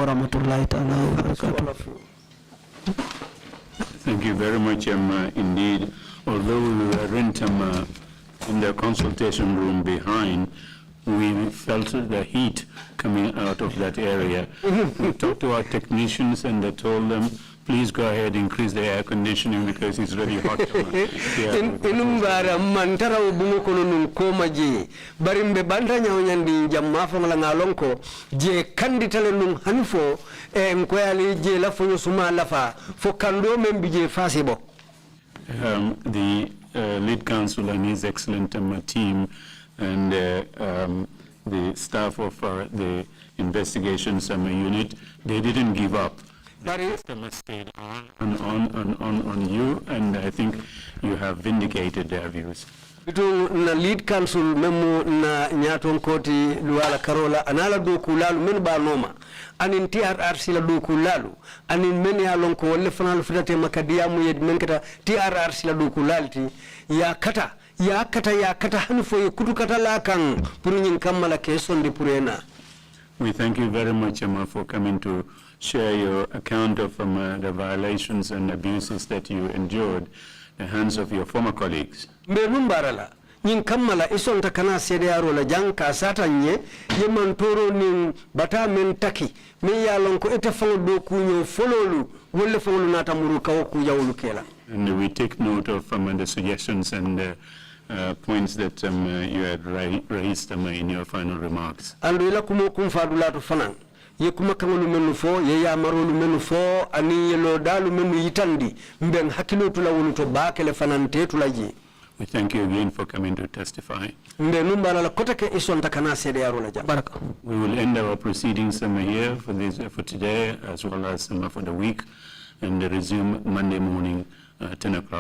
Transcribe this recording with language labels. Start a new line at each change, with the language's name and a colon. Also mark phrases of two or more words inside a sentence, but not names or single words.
English: Thank you very much indeed. Although we weren't in the consultation room behind, we felt the heat coming out of that area. We talked to our technicians and they told them, please go ahead, increase the air conditioning because it's really hot.
Mandingo: Inumbara mantara ubungo kono nunkoma je barimbe banda nyawnyandi jammafa ngalangalonko je kanditale nung hanfo mkwali je lafonyo suma lafa fo kando membi je fasibo.
English: The lead counsel and his excellent team and the staff of the investigations unit, they didn't give up. They stayed on you, and I think you have vindicated their views.
Mandingo: Na
English: lead counsel
Mandingo: memo na nyaton koti luala karola anala do kulalu men ba noma anin TRRC la do kulalu anin men ya lon ko wolle fanal fidate makadiya mu yed men kata TRRC la do kulalti ya kata hanfo ye kutu kata la kan pour nyin kamala keson de purena.
English: We thank you very much for coming to share your account of the violations and abuses that you endured at the hands of your former colleagues.
Mandingo: Mbenumbarala ñin kammala isonta kana CDR la janka satanye yeman toro nin bata men taki min ya lon ko ete fango do kuño fololu wolle fango nata muru kaw ku yawlu kela.
English: And we take note of the suggestions and points that you had raised in your final remarks.
Mandingo: Andu ila kumo kumfadula to fanan ye kuma kangolu menu fo ye ya marolu menu fo ani yelo dalu menu yitandi mben hakilo tula wonu to bakele fanante tulaji.
English: We thank you again for coming to testify. We will end our proceedings here for today as well as for the week and resume Monday morning 10 o'clock.